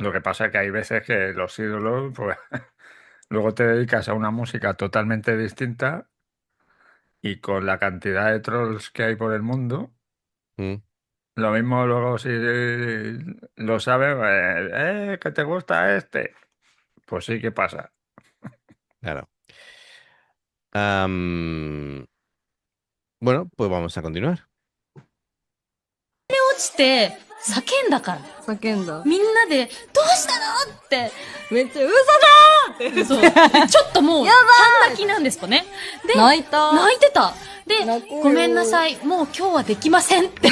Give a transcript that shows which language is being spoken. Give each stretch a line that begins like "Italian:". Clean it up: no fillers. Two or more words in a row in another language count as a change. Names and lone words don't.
Spanish: Lo que pasa es que hay veces que los ídolos, pues, luego te dedicas a una música totalmente distinta y con la cantidad de trolls que hay por el mundo, mm. lo mismo luego si lo sabes, que te gusta este, pues sí que pasa. Claro. Am, bueno, pues vamos a continuar.
Japanese: 落ちて、叫んだから。叫んだ。みんなで、どうしたのって。めっちゃ嘘だーって。そう。ちょっともう、やばい半泣きなんですかね。で、泣いた。泣いてた。で泣こうよ、ごめんなさい。もう今日はできませんって。